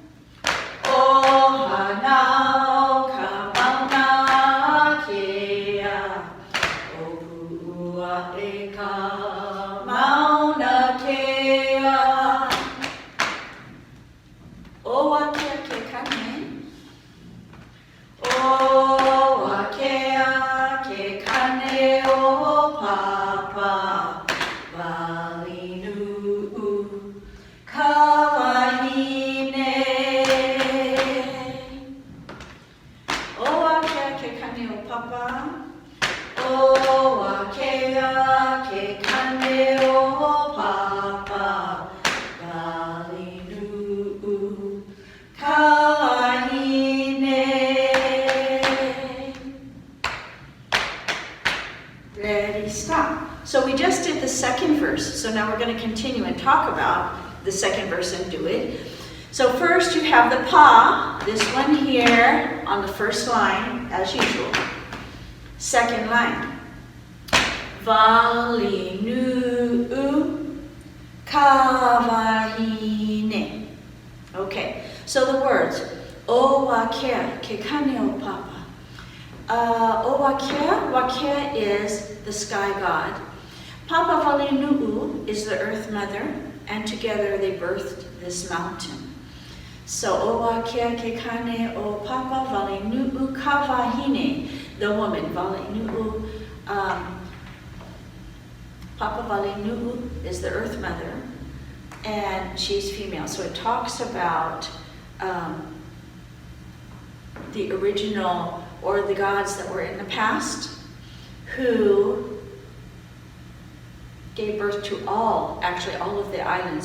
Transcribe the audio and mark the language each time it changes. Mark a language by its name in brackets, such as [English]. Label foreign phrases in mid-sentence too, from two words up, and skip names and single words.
[Hawaiian] O Hanau, ka Mauna Kea. O Pua e ka Mauna Kea. O Wakea ke kane. O Wakea ke kane o Papa. Walinu ka wahine. O Wakea ke kane o Papa. O Wakea ke kane o Papa. Walinu ka wahine. [English] Ready, stop. So we just did the second verse, so now we're going to continue and talk about the second verse and do it. So first you have the pa, this one here on the first line, as usual. Second line. [Hawaiian] Walinu ka wahine. [English] Okay, so the words. [Hawaiian] O Wakea ke kane o Papa. [English] O Wakea is the sky god. Papa Walinu is the earth mother, and together they birthed this mountain. [Hawaiian] So O Wakea ke kane o Papa Walinu ka wahine, [English] the woman. Walinu, Papa Walinu is the earth mother, and she's female. So it talks about the original, or the gods that were in the past, who gave birth to actually all of the islands.